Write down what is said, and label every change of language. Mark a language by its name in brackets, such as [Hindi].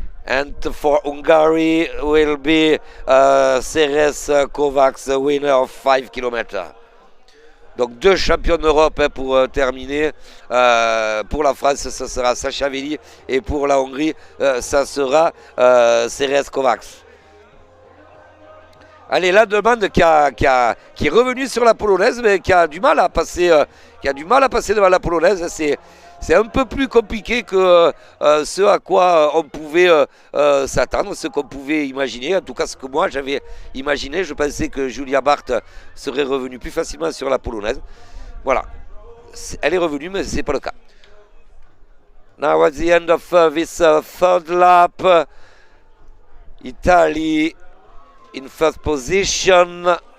[English] And for Hungary will be Ceres Kovacs, the winner of 5 kilometers. [French] Donc deux champions d'Europe hein, pour terminer. Pour la France, ça sera Sacha Veli. Et pour la Hongrie, ça sera Ceres Kovacs. Allez, la demande qui est revenue sur la polonaise, mais qui a du mal à passer, devant la polonaise. C'est un peu plus compliqué que ce à quoi on pouvait s'attendre, ce qu'on pouvait imaginer. En tout cas, ce que moi j'avais imaginé, je pensais que Julia Bart serait revenue plus facilement sur la polonaise. Voilà, elle est revenue, mais ce n'est pas le cas. [English] Now at the end of this third lap, Italy in first position.